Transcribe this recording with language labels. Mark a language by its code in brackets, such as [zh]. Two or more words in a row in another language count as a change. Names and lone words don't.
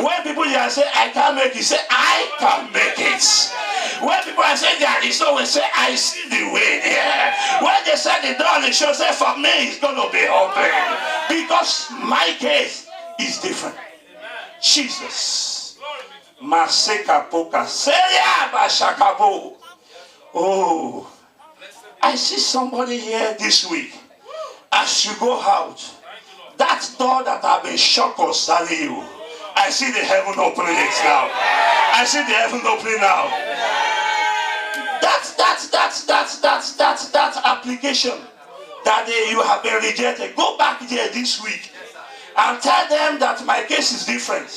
[en] When people are saying I can't make it, say I can make it. When people are saying there is no way, say I see the way there. When they say the door is shut, say for me it's going to be open. Because my case is different. Jesus. Maseka poka. Seya bashakabo. Oh. I see somebody here this week. As you go out, that door that have been shut concerning you, I see the heaven opening it now. I see the heaven opening now. That application that you have been rejected, go back there this week and tell them that my case is different.